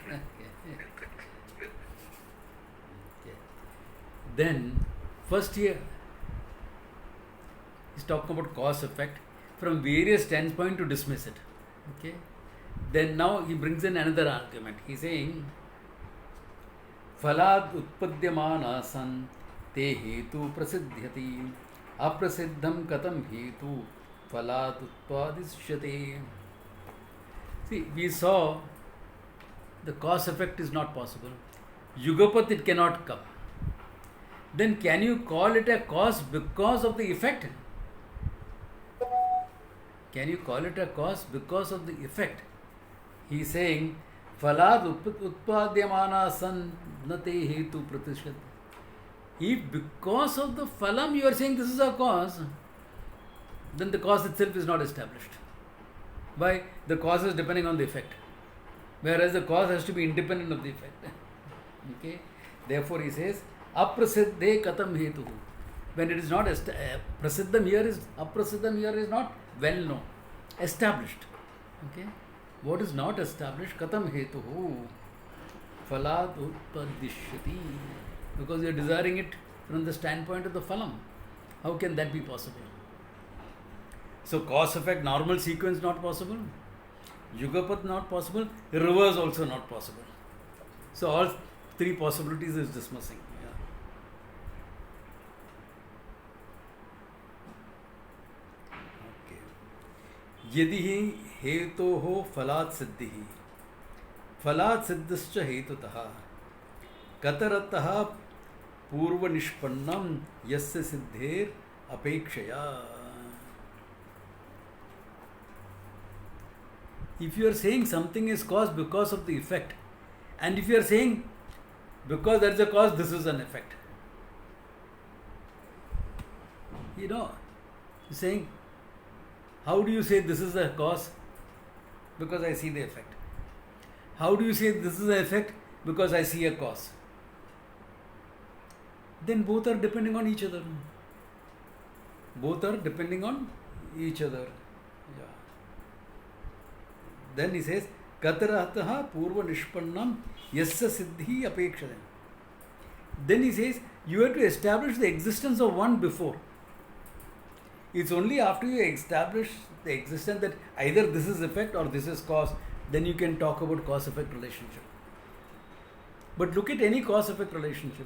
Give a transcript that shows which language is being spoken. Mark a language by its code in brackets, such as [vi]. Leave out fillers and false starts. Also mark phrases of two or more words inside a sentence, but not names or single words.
[en] Then, first here, he's talking about cause effect from various standpoints to dismiss it. Okay. Then now he brings in another argument. He's saying, [sa] फलाद् उत्पद्यमानः सन् ते हेतु प्रसिध्यति अप्रसिद्धं कथं हेतु फलाद् उत्पादयिष्यते. [en] See, we saw the cause effect is not possible. Yugapat, it cannot come. Then can you call it a cause because of the effect? Can you call it a cause because of the effect? He is saying, [sa] फलाद् उत्पद्यमानः सन् नते हेतु प्रतिष्यत्. [en] If because of the phalam you are saying this is a cause, then the cause itself is not established. Why? The cause is depending on the effect. Whereas the cause has to be independent of the effect. Okay? Therefore he says, [sa] अप्रसिद्धे कथं हेतु. [en] When it is not prasiddham here is aprasiddham here is not well known, established. Okay? What is not established? [sa] कथं हेतु फलाद् उत्पादिष्यति. [en] Because you are desiring it from the standpoint of the phalam. How can that be possible? So cause effect normal sequence not possible. Yugapat not possible. Reverse also not possible. So all three possibilities is dismissing. [sa] यदि ही हेतोः फलात् सिद्धिः फलात् सिद्धश्च हेतुतः कतरतः पूर्वनिष्पन्नं यस्य सिद्धेर अपेक्षया. [en] If you are saying something is caused because of the effect, and if you are saying because there is a cause, this is an effect, you're saying, how do you say this is a cause? Because I see the effect. How do you say this is an effect? Because I see a cause. Then both are depending on each other. Both are depending on each other. Yeah. Then he says, [sa] कतरतः पूर्व निष्पन्नं यस्य सिद्धि अपेक्षदम्. [en] Then he says, you have to establish the existence of one before. It's only after you establish the existence that either this is effect or this is cause, then you can talk about cause-effect relationship. But look at any cause-effect relationship.